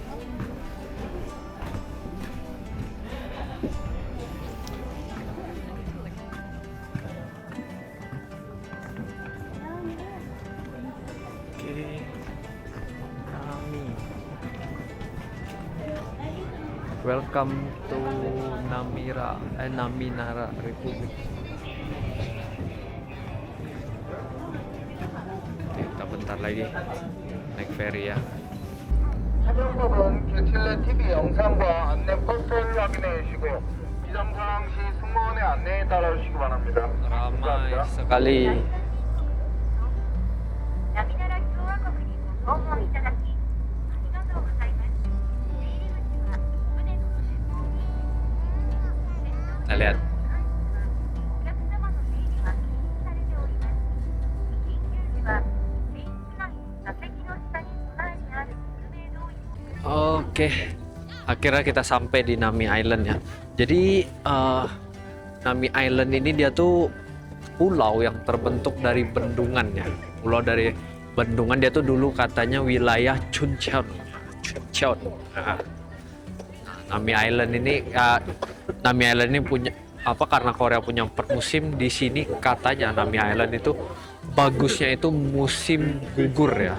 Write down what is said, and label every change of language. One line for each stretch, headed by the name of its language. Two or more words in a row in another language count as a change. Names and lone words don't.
Indonesian: Oke,
English: welcome to Naminara Republic.
Indonesian: Oke, kita bentar lagi naik ferry ya.
Korean: 차량 부분 규틸레 TV 영상과 안내 포스터를 확인해 주시고 기점 상황 시 승무원의 안내에 따라 주시기 바랍니다.
Indonesian: Ramai sekali.
Japanese: ナミナラ共和国にご訪問いただきありがとうございます。出入り口は船の前方に。
Indonesian: Kita lihat.
Japanese: お客様の出入りは禁止されております。緊急時は船室内座席の下に備えてある救命胴衣を
Indonesian: Oke, akhirnya kita sampai di Nami Island ya. Jadi Nami Island ini dia tuh pulau yang terbentuk dari bendungan ya. Pulau dari bendungan, dia tuh dulu katanya wilayah Chuncheon. Nah, Nami Island ini punya apa, karena Korea punya 4 musim, di sini katanya Nami Island itu bagusnya itu musim gugur ya.